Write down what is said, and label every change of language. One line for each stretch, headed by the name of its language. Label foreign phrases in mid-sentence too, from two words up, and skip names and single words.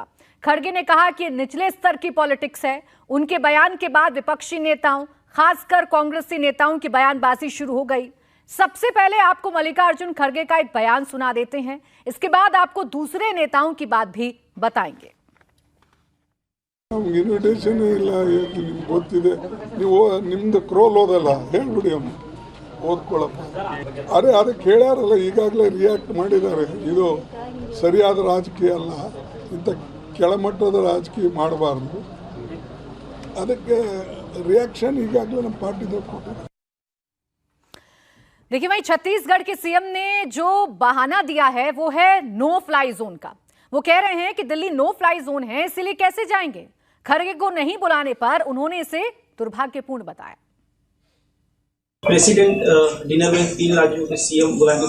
Hindi: खड़गे ने कहा कि निचले स्तर की पॉलिटिक्स है। उनके बयान के बाद विपक्षी नेताओं, खासकर कांग्रेसी नेताओं की बयानबाजी शुरू हो गई। सबसे पहले आपको मल्लिकार्जुन खड़गे का एक बयान सुना देते हैं, इसके बाद आपको दूसरे नेताओं की बात भी बताएंगे।
Kannada: ಇನ್ವಿಟೇಷನ್ ಇಲ್ಲ, ನಿಮ್ಗೆ ಗೊತ್ತಿದೆ, ನೀವು ನಿಮ್ದು ಕ್ರೋಲ್ ಓದಲ್ಲ, ಹೇಳ್ಬಿಡಿ ಅವ್ನು ಓದ್ಕೊಳಪ್ಪ. ಅರೆ ಅದಕ್ಕೆ ಹೇಳ್ಯಾರಲ್ಲ, ಈಗಾಗಲೇ ರಿಯಾಕ್ಟ್ ಮಾಡಿದ್ದಾರೆ. ಇದು ಸರಿಯಾದ ರಾಜಕೀಯ ಅಲ್ಲ, ಇಂಥ ಕೆಳಮಟ್ಟದ ರಾಜಕೀಯ ಮಾಡಬಾರ್ದು. ಅದಕ್ಕೆ ರಿಯಾಕ್ಷನ್ ಈಗಾಗಲೇ ನಮ್ಮ ಪಾರ್ಟಿದವ್ರು ಕೊಟ್ಟಿದ್ದಾರೆ।
Hindi: देखिए, वहीं छत्तीसगढ़ के सीएम ने जो बहाना दिया है वो है नो फ्लाई जोन का। वो कह रहे हैं कि दिल्ली नो फ्लाई जोन है, इसलिए कैसे जाएंगे। खड़गे को नहीं बुलाने पर उन्होंने इसे दुर्भाग्यपूर्ण बताया। प्रेसिडेंट डिनर में 3 राज्यों के सीएम बुलाएंगे।